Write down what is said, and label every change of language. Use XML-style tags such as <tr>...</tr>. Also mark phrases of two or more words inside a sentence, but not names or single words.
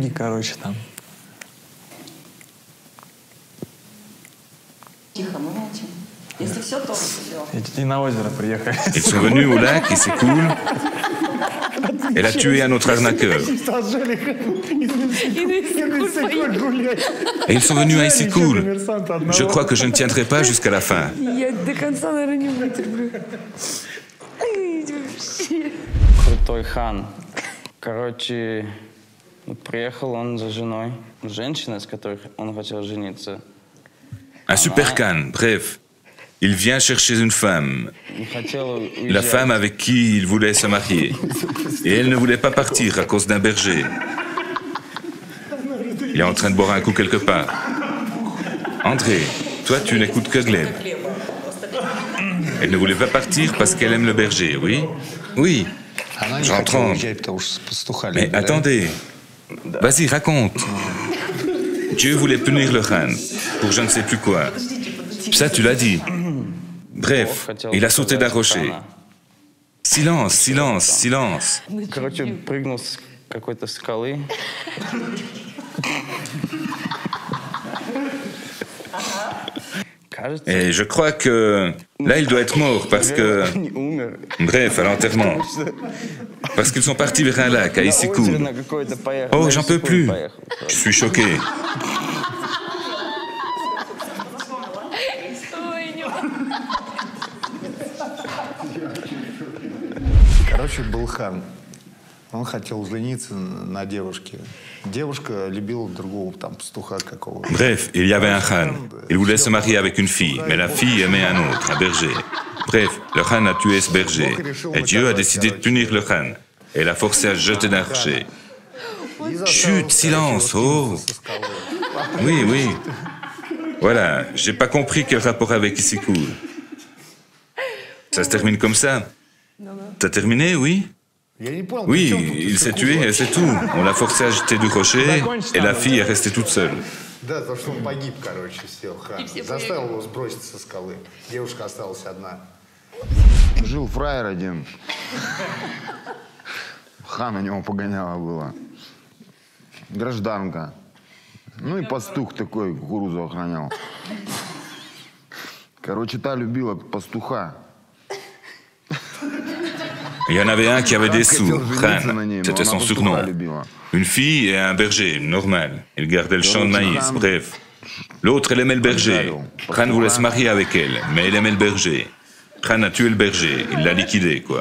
<fr>Ils sont venus au lac, et c'est cool. Elle a tué un autre arnaqueur. Et ils sont venus à Ici Cool. Je crois que je ne tiendrai pas jusqu'à la fin.</fr> <ru>Крутой хан. Короче, приехал он за женой. Женщина, с которой он хотел жениться.</ru> <fr>Un super Khan, bref. Il vient chercher une femme, la femme avec qui il voulait se marier. Et elle ne voulait pas partir à cause d'un berger. Il est en train de boire un coup quelque part. André, toi tu n'écoutes que Gleb. Elle ne voulait pas partir parce qu'elle aime le berger, oui? Oui, j'en tremble. Mais attendez, vas-y, raconte. Dieu voulait punir le Khan pour je ne sais plus quoi. Ça, tu l'as dit. Bref, il a sauté d'un rocher. Silence, silence, silence.</fr> <ru>Короче, прыгнул с какой-то скалы.</ru> <fr>Et je crois que là, il doit être mort parce que... Bref, à l'enterrement. Parce qu'ils sont partis vers un lac à Ici Cool. Oh, j'en peux plus. Je suis choqué.</fr> <ru>Короче, был хан. Он хотел жениться на девушке. Девушка любила другого там пастуха какого-то.</ru> <fr>Bref, il y avait un Khan. Il voulait se marier avec une fille, mais la fille aimait un autre, un berger. Bref, le Khan a tué ce berger. Et Dieu a décidé de punir le Khan. Et l'a forcé à se jeter d'un rocher. Chut, silence, oh. Oui, oui. Voilà, j'ai pas compris quel rapport avec Ici Cool. Ça se termine comme ça. T'as terminé, oui? Oui, il s'est tué et c'est tout. On l'a forcé à jeter du rocher et la fille est restée toute seule.</fr> <ru>Да, потому что он погиб, короче, сел хан. Заставил его сбросить со скалы. Девушка осталась одна. Жил фраер один. Хан у него погоняло было. Гражданка. Ну и пастух такой кукурузу охранял. Короче, та любила пастуха.</ru> <fr>Il y en avait un qui avait des sous, Khan, c'était son surnom. Une fille et un berger, normal. Il gardait le champ de maïs, bref. L'autre, elle aimait le berger. Khan voulait se marier avec elle, mais elle aimait le berger. Khan a tué le berger, il l'a liquidé, quoi.</fr>